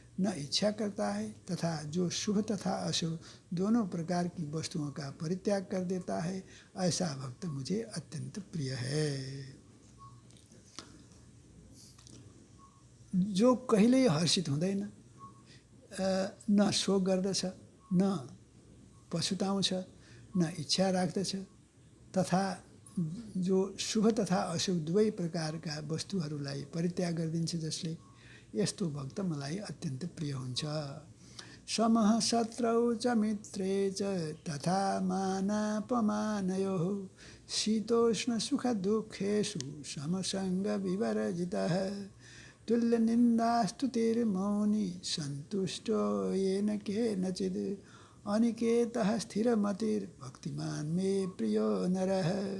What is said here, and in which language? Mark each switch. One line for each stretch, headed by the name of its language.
Hindi: न इच्छा करता है तथा जो शुभ तथा अशुभ दोनों प्रकार की वस्तुओं का परित्याग कर देता है, ऐसा भक्त मुझे अत्यंत प्रिय है।
Nepali: जो कहिल्यै हर्षित हुँदैन, न शोक गर्दछ, न पछुताउँछ, न इच्छा राख्दछ तथा जो शुभ तथा अशुभ दुवै प्रकारका वस्तुहरूलाई परित्याग गरिदिन्छ, जसले यस्तो भक्त मलाई अत्यन्त प्रिय हुन्छ।
Sanskrit: समः शत्रौ च मित्रे च तथा मानापमानयोः शीतोष्ण सुख दुःखेषु समसङ्ग विवर्जितः तुल्यनिन्दास्तुतिर्मौनी सन्तुष्टो येन केनचित् अनिकेतः स्थिरमतिर्भक्तिमान् मे प्रियो नरः।